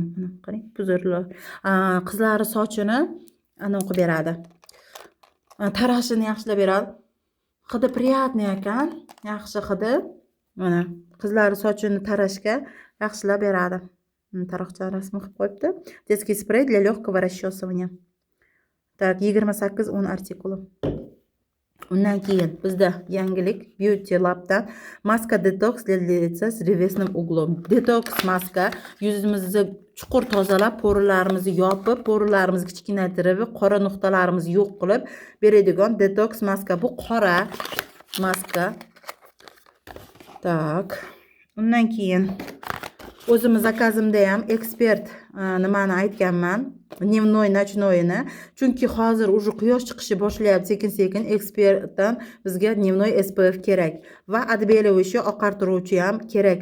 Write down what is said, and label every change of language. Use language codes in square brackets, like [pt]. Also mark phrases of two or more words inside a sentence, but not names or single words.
[uz] Mana qarang, puzirlar. Qizlari sochini anaqa beradi. Tarashini yaxshilab beradi. Hidi приятный ekan. Yaxshi hidi. Mana qizlari sochini tarashga yaxshilab beradi. Taroqcha rasmi qilib qo'yibdi. [ru] Детский спрей для легкого расчесывания. [uz] Так, 28-10 artikuli. Undan keyin bizda yangilik Beauty Lab'dan maska detox [ru] для лица с ревесным углом. [uz] Detox maska yuzimizni chuqur tozalab, poralarimizni yopib, poralarimizni kichkinaytirib, qora nuqtalarimizni yo'q qilib beradigan detox maska. Bu qora maska. Tak. Undan keyin o'zimiz zakazimda ham ekspert nimani aytganman, dnevnoy nochnoyni, chunki hozir уже quyosh chiqishi boshlayapti sekin-sekin, ekspertdan bizga dnevnoy SPF kerak va отбеливающий oqartiruvchi ham kerak.